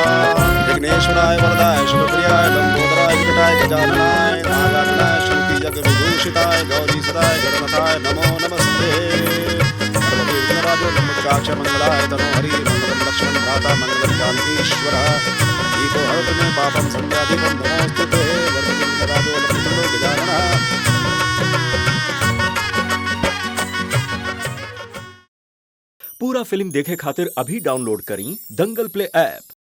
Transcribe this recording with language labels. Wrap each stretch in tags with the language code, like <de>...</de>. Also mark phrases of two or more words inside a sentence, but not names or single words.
<sa>विघ्नेश्वराय वरदाय शुभप्रियाय लंबोदराय विकटाय गजाननाय नागाननाय श्रुति जग विभूषिताय गौरी सदाय गणनाथाय नमो नमस्ते। सर्वदेव विघ्नराजो लंबोदराक्ष मंगलाय तनोहरि। मंगलम लक्ष्मण भ्राता मंगलम जानकीश्वरः। ईको हरतु मे पापं संध्यादीपं नमोस्तुते। वरदे विघ्नराजो लंबोदरो गजाननः।</sa> <bho>पूरा फिल्म देखे खातिर अभी डाउनलोड करी दंगल प्ले ऐप।</bho>